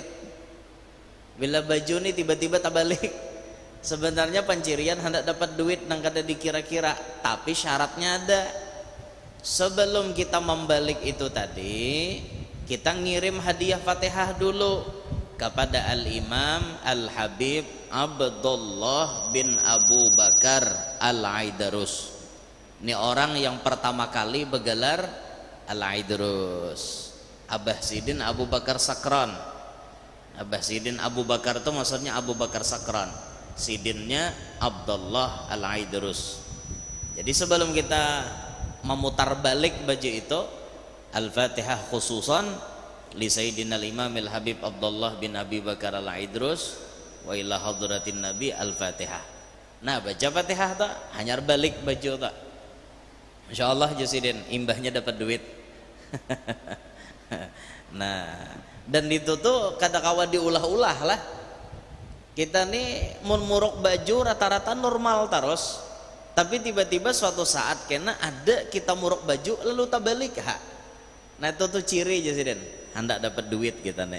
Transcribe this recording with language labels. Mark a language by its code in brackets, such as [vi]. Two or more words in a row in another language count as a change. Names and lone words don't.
[bjn] Bila baju nih tiba-tiba tabalik, sebenarnya pancirian hendak dapat duit nang kada dikira-kira, tapi syaratnya ada. Sebelum kita membalik itu tadi, kita ngirim hadiah Fatihah dulu kepada Al-Imam Al-Habib Abdullah bin Abu Bakar Al-Aidarus. Ini orang yang pertama kali bergelar Al-Aidarus. Abah Sidin Abu Bakar Sakran. Abah Sidin Abu Bakar itu maksudnya Abu Bakar Sakran. Sidinnya Abdullah Al-Aidarus. Jadi sebelum kita memutar balik baju itu, [ar] الفاتحة خصوصا لسيدنا الإمام الحبيب عبد الله بن أبي بكر العيدروس وإلى حضرة النبي الفاتحة. [bjn] Nah, baca Fatihah tak hanyar balik baju tak. Insyaallah Jasidin imbahnya dapat duit. Nah, dan itu tuh kada kawa diulah-ulah lah. Kita nih muruk baju rata-rata normal terus, tapi tiba-tiba suatu saat kena ada kita muruk baju lalu tabalik Nah itu tuh ciri Jasidin hendak dapat duit kita nih.